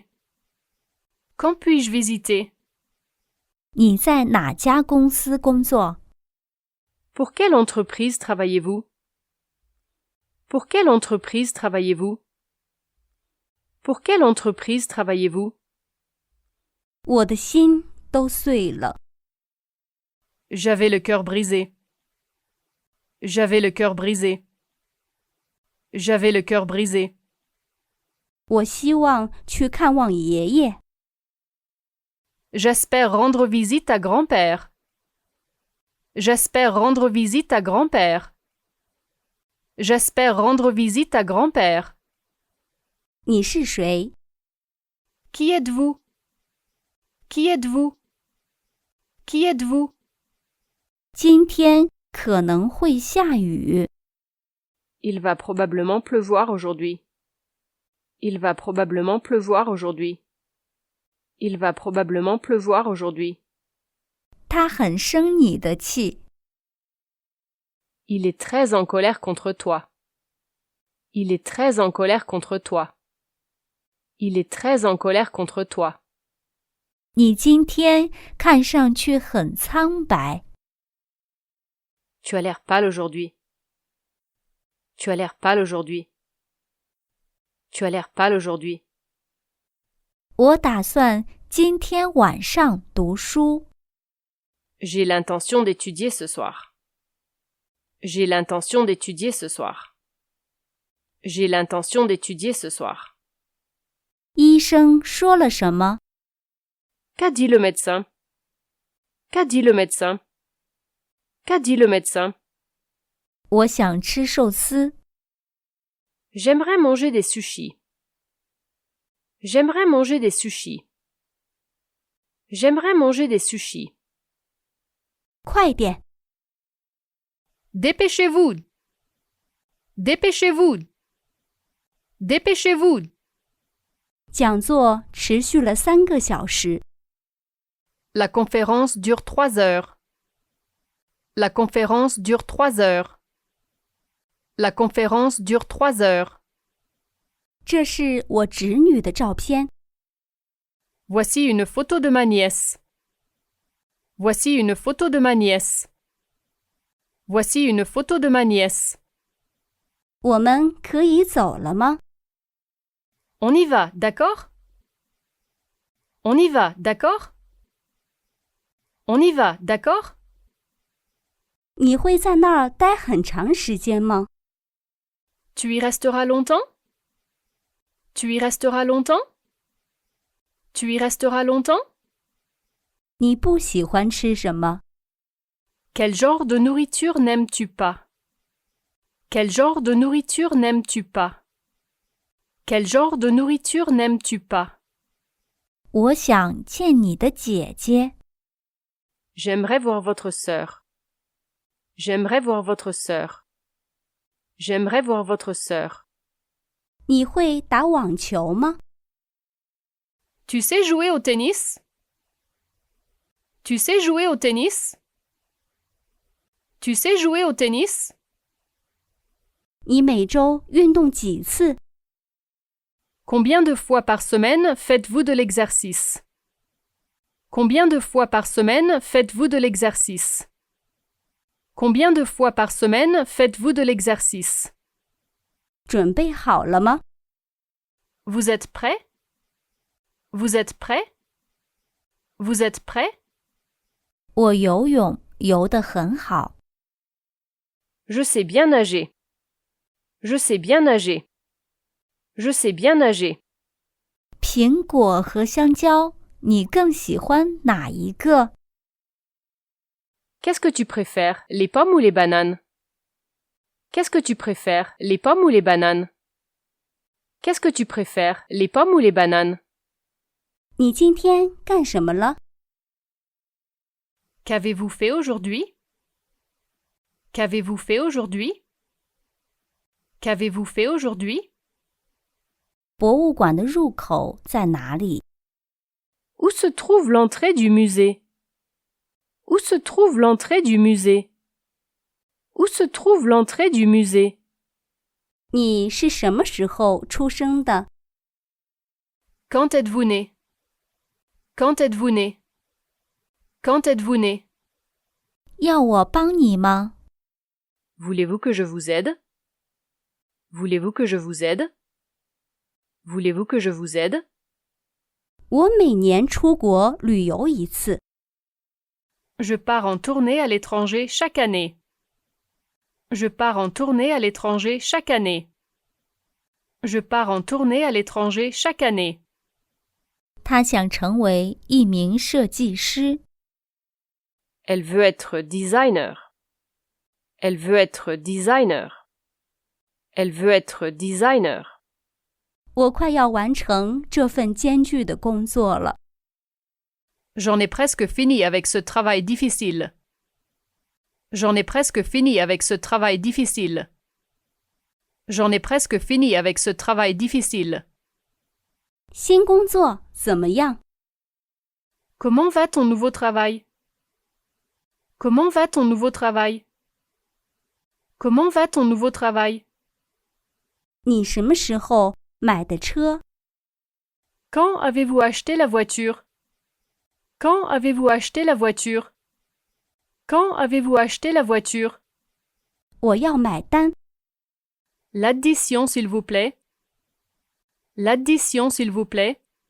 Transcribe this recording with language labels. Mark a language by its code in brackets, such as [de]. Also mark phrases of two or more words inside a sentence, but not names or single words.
[fr] Quand puis-je visiter? [zh] 你在哪家公司工作？ [fr] Pour quelle entreprise travaillez-vous? Pour quelle entreprise travaillez-vous? Pour quelle entreprise travaillez-vous? [zh] 我的心都碎了。 [fr] J'avais le cœur brisé. J'avais le cœur brisé. J'avais le cœur brisé. [zh] 我希望去看望爷爷。 [fr] J'espère rendre visite à grand-père. J'espère rendre visite à grand-père. J'espère rendre visite à grand-père. [zh] 你是谁？ [fr] Qui êtes-vous? Qui êtes-vous? Qui êtes-vous? [zh] 今天可能会下雨。 [fr] Il va probablement pleuvoir aujourd'hui. Il va probablement pleuvoir aujourd'hui. Il va probablement pleuvoir aujourd'hui. [zh] 他很生你的气。 [fr] Il est très en colère contre toi. Il est très en colère contre toi. Il est très en colère contre toi. [zh] 你今天看上去很苍白。 [fr] Tu as l'air pâle aujourd'hui. Tu as l'air pâle aujourd'hui. Tu as l'air pâle aujourd'hui. [zh] 我打算今天晚上读书。 [fr] J'ai l'intention d'étudier ce soir. J'ai l'intention d'étudier ce soir. J'ai l'intention d'étudier ce soir. [zh] 医生说了什么？ [fr] Qu'a dit le médecin? Qu'a dit le médecin? Qu'a dit le médecin? [zh] 我想吃寿司。 [fr] J'aimerais manger des sushis. J'aimerais manger des sushis. J'aimerais manger des sushis. [zh] 快点！ [fr] Dépêchez-vous! Dépêchez-vous! Dépêchez-vous! [zh] 讲座持续了3个小时。 [fr] La conférence dure 3 heures. La conférence dure 3 heures. La conférence dure 3 heures. [zh] 这是我侄女的照片。 [fr] Voici une photo de ma nièce. Voici une photo de ma nièce. Voici une photo de ma nièce. [zh] 我们可以走了吗？ [fr] On y va, d'accord? On y va, d'accord? On y va, d'accord? [zh] 你会在那儿待很长时间吗？ [fr] Tu y resteras longtemps? Tu y resteras longtemps? Tu y resteras longtemps? [zh] 你不喜欢吃什么？ [fr] Quel genre de nourriture n'aimes-tu pas? Quel genre de nourriture n'aimes-tu pas? Quel genre de nourriture n'aimes-tu pas? [zh] 我想见你的姐姐。 [fr] J'aimerais voir votre sœur. J'aimerais voir votre sœur. J'aimerais voir votre sœur. [zh] 你会打网球吗？ [fr] Tu sais jouer au tennis? Tu sais jouer au tennis? Tu sais jouer au tennis? [zh] 你每周运动几次？ [fr] Combien de fois par semaine faites-vous de l'exercice? Combien de fois par semaine faites-vous de l'exercice? Combien de fois par semaine faites-vous de l'exercice? [zh] 准备好了吗？ [fr] Vous êtes prêt? Vous êtes prêt? Vous êtes prêt? [zh] 我游泳游得很好。 [fr] Je sais bien nager. Je sais bien nager. Je sais bien nager. [zh] 苹果和香蕉，你更喜欢哪一个？ [fr] Qu'est-ce que tu préfères, les pommes ou les bananes? Qu'est-ce que tu préfères, les pommes ou les bananes? Qu'est-ce que tu préfères, les pommes ou les bananes? [zh] 你今天干什么了？ [fr] Qu'avez-vous fait aujourd'hui? Qu'avez-vous fait aujourd'hui? Qu'avez-vous fait aujourd'hui? [zh] 博物馆的入口在哪里？ [fr] Où se trouve l'entrée du musée? Où se trouve l'entrée du musée? Où se trouve l'entrée du musée? [zh] 你是什么时候出生的？ [fr] Quand êtes-vous né? Quand êtes-vous né? Quand êtes-vous né? [zh] 要我帮你吗？ [fr] Voulez-vous que je vous aide? Voulez-vous que je vous aide? Voulez-vous que je vous aide? [zh] 我每年出国旅游一次。 [fr] Je pars en tournée à l'étranger chaque année. Je pars en tournée à l'étranger chaque année. Je pars en tournée à l'étranger chaque année. [zh] 他想成为一名设计师。 [fr] Elle veut être designer. Elle veut être designer. Elle veut être designer. [zh] 我快要完成这份艰巨的工作了。 [fr] J'en ai presque fini avec ce travail difficile. J'en ai presque fini avec ce travail difficile. J'en ai presque fini avec ce travail difficile. [zh] 新工作怎么样？ [fr] Comment va ton nouveau travail? Comment va ton nouveau travail? Comment va ton nouveau travail? [zh] 你什么时候买的车？ [fr] Quand avez-vous acheté la voiture? Quand avez-vous acheté la voiture? Quand avez-vous acheté la voiture? [zh] 我要买单。 [fr] L'addition, s'il vous plaît. L'addition, s'il vous plaît.